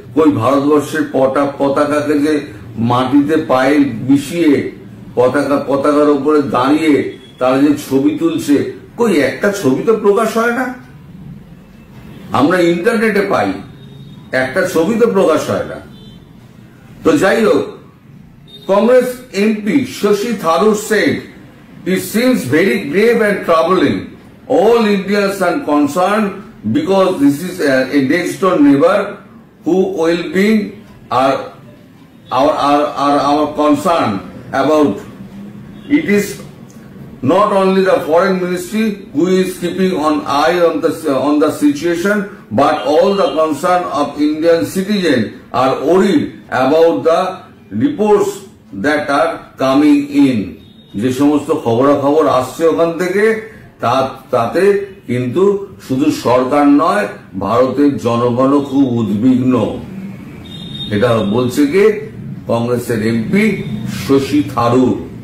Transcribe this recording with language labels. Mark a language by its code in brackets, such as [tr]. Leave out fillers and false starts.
[bn] কই ভারতবর্ষের পতাকাকে যে মাটিতে পায়ে মিশিয়ে পতাকার উপরে দাঁড়িয়ে তারা যে ছবি তুলছে, কই একটা ছবি তো প্রকাশ হয় না। আমরা ইন্টারনেটে পাই, একটা ছবি তো প্রকাশ হয় না। তো যাই হোক, [en] Congress MP Shashi Tharoor said, "It seems very grave and troubling. All Indians are concerned because this is a next-door neighbor who well-being are our concern about. It is not only the Foreign Ministry who is keeping an eye on the situation, but all the concern of Indian citizens are worried about the reports that are coming in." [bn] যে সমস্ত খবরাখবর আসছে ওখান থেকে তাতে কিন্তু শুধু সরকার নয়, ভারতের জনগণও খুব উদ্বিগ্ন। এটা বলছে কি কংগ্রেসের এমপি শশী থারুর।